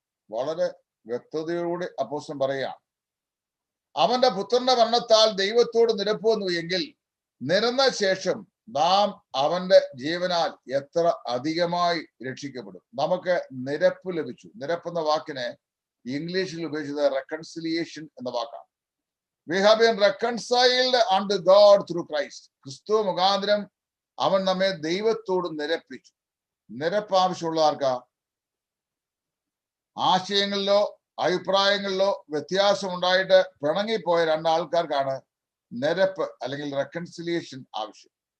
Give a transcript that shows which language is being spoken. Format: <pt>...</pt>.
<ml>വളരെ വ്യക്തതയോടെ അപ്പോസ്തലൻ പറയുകയാണ്, അവന്റെ പുത്രന്റെ മരണത്താൽ ദൈവത്തോട് നിരപ്പ് വന്നു എങ്കിൽ നിരന്ന ശേഷം നാം അവന്റെ ജീവനാൽ എത്ര അധികമായി രക്ഷിക്കപ്പെടും. നമുക്ക് നിരപ്പ് ലഭിച്ചു. നിരപ്പ് എന്ന വാക്കിനെ ഇംഗ്ലീഷിൽ ഉപയോഗിച്ചത് റെക്കൺസിലിയേഷൻ എന്ന വാക്കാണ്.</ml> <en>We have been reconciled unto God through Christ.</en> <ml>ക്രിസ്തു മുഖാന്തരം അവൻ നമ്മെ ദൈവത്തോട് നിരപ്പിച്ചു. നിരപ്പ് ആവശ്യമുള്ള ആർക്കാ? ആശയങ്ങളിലോ അഭിപ്രായങ്ങളിലോ വ്യത്യാസം ഉണ്ടായിട്ട് പിണങ്ങിപ്പോയ രണ്ടാൾക്കാർക്കാണ് നിരപ്പ് അല്ലെങ്കിൽ റെക്കൺസിലിയേഷൻ ആവശ്യം.</ml>